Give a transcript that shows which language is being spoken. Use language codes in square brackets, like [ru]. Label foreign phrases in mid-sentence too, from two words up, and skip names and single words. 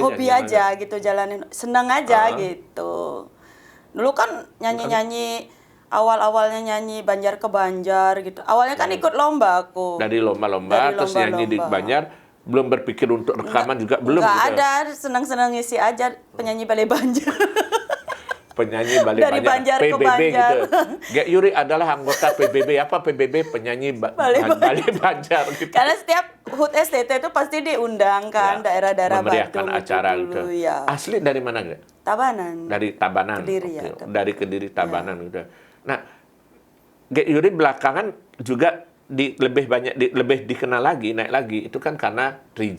[id] aja gitu, jalanin, senang aja gitu. Dulu kan nyanyi-nyanyi, awal-awalnya nyanyi Banjar ke Banjar gitu. Awalnya kan ikut lomba aku. Dari lomba-lomba, terus nyanyi di Banjar. Belum berpikir untuk rekaman juga belum. Nggak ada, senang-senang ngisi aja penyanyi balai Banjar. penyanyi Bali Dari Banjar ke PBB Banjar. gitu. Gek Yuri adalah anggota PBB apa PBB penyanyi Bali Banjar gitu. Karena setiap HUT STT itu pasti diundang kan, daerah-daerah memeriahkan Bandung acara itu gitu. dulu, ya. Asli dari mana Gek? Tabanan. Dari Tabanan. Kediri, ya. Oke. Dari Kediri Tabanan gitu. Nah, Gek Yuri belakangan juga lebih dikenal lagi, naik lagi itu kan karena 3G.